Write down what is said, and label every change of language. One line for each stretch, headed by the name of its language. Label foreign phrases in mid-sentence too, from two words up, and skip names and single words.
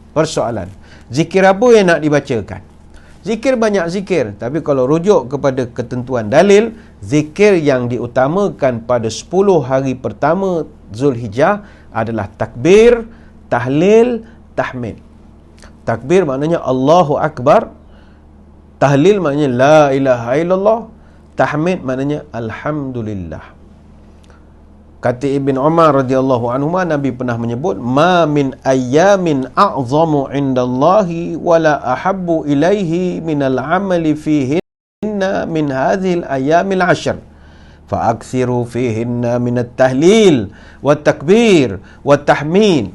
Malay: Persoalan, zikir apa yang nak dibacakan? Zikir banyak zikir, tapi kalau rujuk kepada ketentuan dalil, zikir yang diutamakan pada 10 hari pertama Zulhijjah adalah takbir, tahlil, tahmid. Takbir maknanya
Arabic: الله أكبر,
Malay: tahlil maknanya
Arabic: لا إله إلا الله,
Malay: tahmid maknanya alhamdulillah. Kata Ibn Umar
Arabic: رضي الله عنه,
Malay: Nabi pernah menyebut,
Arabic: ما من أيام أعظم عند الله ولا أحب إليه من العمل فيهن من هذه الأيام العشر فأكثروا فيهن من التهليل وتكبير وتحميد.